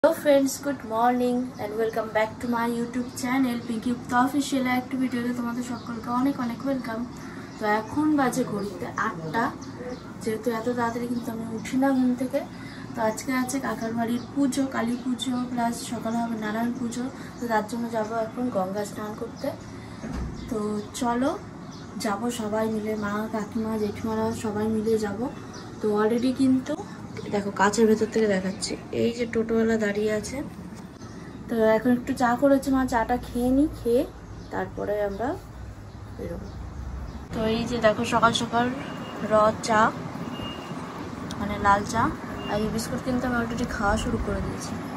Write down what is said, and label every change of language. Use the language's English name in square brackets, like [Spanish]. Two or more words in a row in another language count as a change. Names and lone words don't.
[English] Hello friends, good morning and welcome back to my YouTube channel Pinki Gupta Official [Bangla] এক ভিডিওতে তোমাদের সকলকে অনেক অনেক ওয়েলকাম। তো এখন বাজে ঘড়িতে ৮টা, যেহেতু এত তাড়াতাড়ি কিন্তু আমি উঠি না ঘুম থেকে। তো আজকে আছে কাকার বাড়ির পুজো, কালী পুজো প্লাস সকালে হবে নারায়ণ পুজো। তো তার জন্য যাবো এখন গঙ্গা স্নান করতে। তো চলো যাবো সবাই মিলে, মা কাকিমা জেঠিমারা সবাই মিলে যাবো। তো অলরেডি কিন্তু দেখো কাচের ভেতর থেকে দেখাচ্ছি, এই যে টোটোওয়ালা দাঁড়িয়ে আছে। তো এখন একটু চা করেছে মা, চাটা খেয়ে নি, খেয়ে তারপরে আমরা বেরোবো। তো এই যে দেখো সকাল সকাল চা মানে লাল চা আর এই বিস্কুট কিন্তু আমি অলরেডি খাওয়া শুরু করে দিয়েছি।